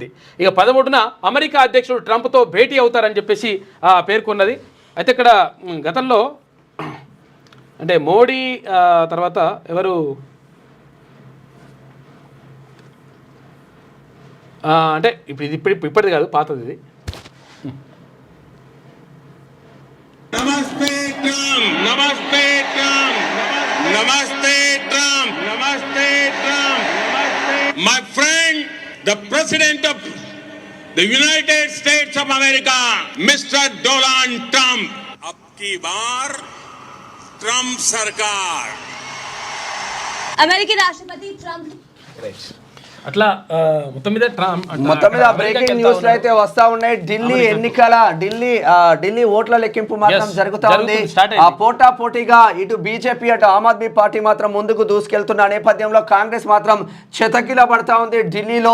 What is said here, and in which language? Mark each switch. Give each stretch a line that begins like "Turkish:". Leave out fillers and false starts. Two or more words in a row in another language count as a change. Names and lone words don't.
Telugu: ఇక 13న అమెరికా అధ్యక్షుడు ట్రంప్తో భేటీ అవుతారని చెప్పేసి పేర్కొన్నది. అయితే ఇక్కడ గతంలో అంటే మోడీ తర్వాత ఎవరు అంటే ఇప్పటిది కాదు, పాతది ఇది.
Hindi: नमस्ते ट्रम्प, नमस्ते ट्रम्प, नमस्ते ट्रम्प, नमस्ते ट्रम्प,
English: my friend, the President of the United States of America, Mr. Donald Trump.
Hindi: अब की बार ट्रम्प सरकार. अमेरिकी राष्ट्रपति ट्रम्प
Telugu: అట్లా మొత్తం మీద
English: breaking news
Telugu: అయితే వస్తా ఉన్నాయి. ఢిల్లీ ఓట్ల లెక్కింపు మాత్రం జరుగుతా ఉంది. ఆ పోటా పోటీగా ఇటు బీజేపీ అటు ఆమ్ ఆద్మీ పార్టీ మాత్రం ముందుకు దూసుకెళ్తున్న నేపథ్యంలో కాంగ్రెస్ మాత్రం చతకిల పడతా ఉంది ఢిల్లీలో.